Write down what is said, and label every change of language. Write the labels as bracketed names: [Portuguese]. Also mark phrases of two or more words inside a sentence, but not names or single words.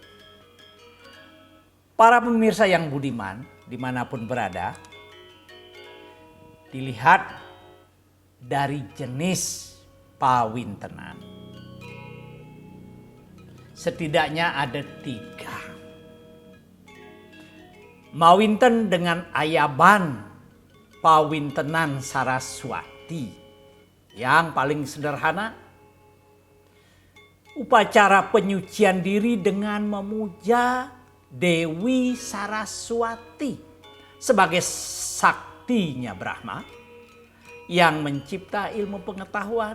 [Indonesian] Para pemirsa yang budiman dimanapun berada, dilihat dari jenis Pawintenan. Setidaknya ada 3. mawinten dengan ayaban pawintenan Saraswati. Yang paling sederhana, upacara penyucian diri dengan memuja Dewi Saraswati sebagai saktinya Brahma yang mencipta ilmu pengetahuan.